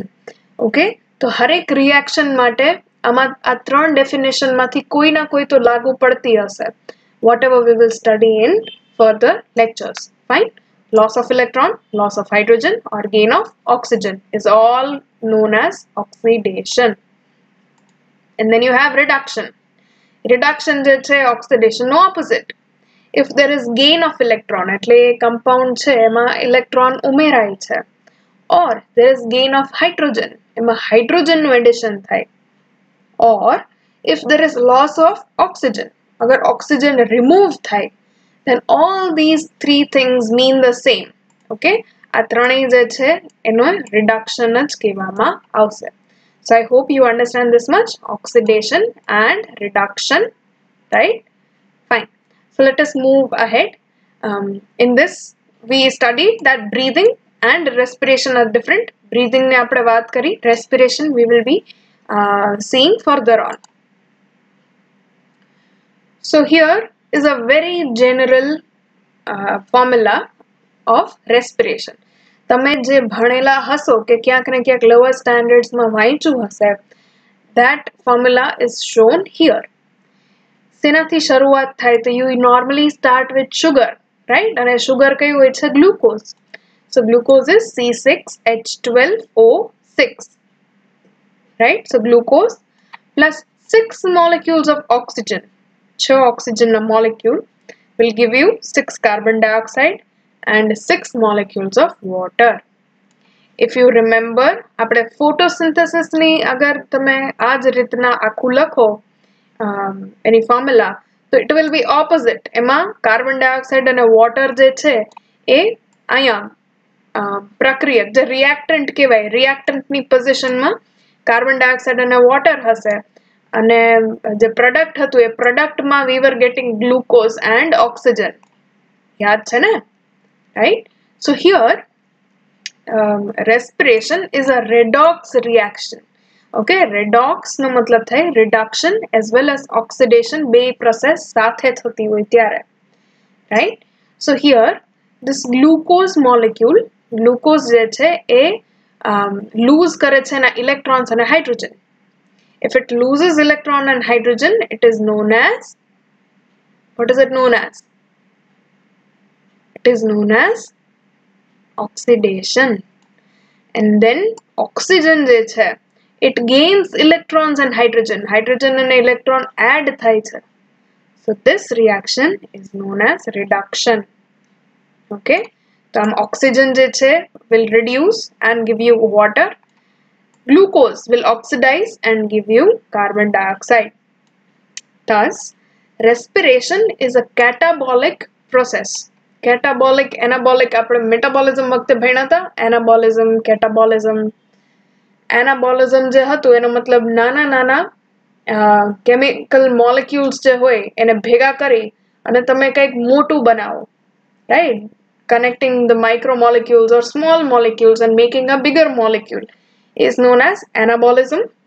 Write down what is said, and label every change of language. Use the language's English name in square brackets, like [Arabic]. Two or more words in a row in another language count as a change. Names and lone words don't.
[Gujarati] Okay, તો હરેક reaction માટે આમાં આ ત્રણ definition માંથી કોઈ ના કોઈ તો લાગુ પડતી હશે. [English] Whatever we will study in further lectures. Fine. Loss of electron, loss of hydrogen or gain of oxygen is all known as oxidation. And then you have reduction. [Gujarati] Reduction જે છે oxidation નો opposite. [English] If there is gain of electron, [Gujarati] એટલે compound છે એમાં electron ઉમેરાય છે, [English] or there is gain of hydrogen, [Gujarati] એમાં hydrogen નું addition થાય, [English] or if there is loss of oxygen, [Gujarati] અગર oxygen remove થાય, [English] then all these three things mean the same. [Gujarati] Okay, આ ત્રણેય જે છે એનો reduction જ કહેવામાં આવશે. [English] So I hope you understand this much, oxidation and reduction, right? Fine. So let us move ahead. In this we studied that breathing and respiration are different. [Gujarati] Breathing ne આપણે વાત કરી, [English] respiration we will be seeing further on. So here is a very general formula of respiration. [Gujarati] તમે જે ભણેલા હશો કે ક્યાંક ને ક્યાંક [English] lower standards [Gujarati] માં વાંચ્યું હશે, [English] that formula is shown here. [Gujarati] શેનાથી શરૂઆત થાય? [English] તો you normally start with sugar, right? [Gujarati] અને sugar કયું હોય છે? [English] Glucose. So glucose is C6H12O6, right? So glucose plus 6 molecules of oxygen. 6 oxygen molecule will give you 6 carbon dioxide and 6 molecules of water. If you remember, [Gujarati] આપણે photosynthesis ની અગર તમે આ જ રીતના આખું લખો એની ફોર્મ્યુલા, તો [English] it will be opposite. [Gujarati] એમાં [English] carbon dioxide [Gujarati] અને વોટર જે છે એ અહીંયા પ્રક્રિયક જે રિએક્ટન્ટ કહેવાય, રિએક્ટન્ટની પોઝિશનમાં [English] carbon dioxide [Gujarati] અને વોટર હશે અને જે પ્રોડક્ટ હતું એ પ્રોડક્ટમાં [English] we were getting glucose and oxygen. [Gujarati] યાદ છે ને, [English] right? So here respiration is a redox reaction. [Gujarati] Okay, redox નો મતલબ થાય [English] reduction as well as oxidation, [Gujarati] બે process સાથે થતી હોય ત્યારે, [English] right? So here this glucose molecule, [Gujarati] glucose જે છે એ lose કરે છે એના electrons અને hydrogen. [English] If it loses electron and hydrogen, it is known as, what is it known as? It is known as oxidation. And then oxygen [Gujarati] જે છે, [English] it gains electrons and hydrogen. Hydrogen and electron add [Gujarati] થાય છે. [English] So this reaction is known as reduction. Okay, so oxygen [Gujarati] જે છે [English] will reduce and give you water. Glucose will oxidize and give you carbon dioxide. Thus, respiration is a catabolic process. Catabolic, anabolic, [Gujarati] આપણે metabolism વખતે ભણ્યા હતા, [English] anabolism, catabolism. [Gujarati] Anabolism જે હતું એનો મતલબ નાના નાના [English] chemical molecules [Gujarati] જે હોય એને ભેગા કરી અને તમે કંઈક મોટું બનાવો, [English] right? Connecting the micromolecules or small molecules and making a bigger molecule is known as anabolism.